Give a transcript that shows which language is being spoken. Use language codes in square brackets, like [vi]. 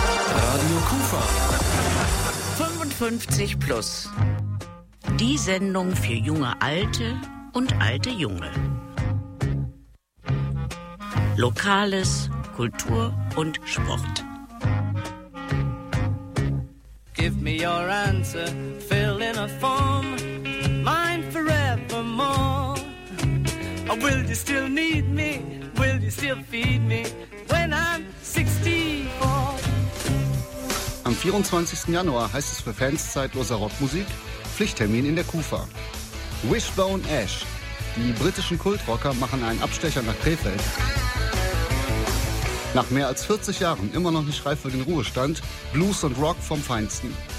[de] Radio Kufa. 55 plus. Die Sendung für junge Alte und alte Junge. Lokales, Kultur und Sport. [en] Give me your answer, fill in a form, mine forevermore. Will you still need me? Will you still feed me when I'm 64? [de] Am 24. Januar heißt es für Fans zeitloser Rockmusik, Pflichttermin in der KUFA. Wishbone Ash. Die britischen Kultrocker machen einen Abstecher nach Krefeld. Nach mehr als 40 Jahren immer noch nicht reif für den Ruhestand, Blues und Rock vom Feinsten.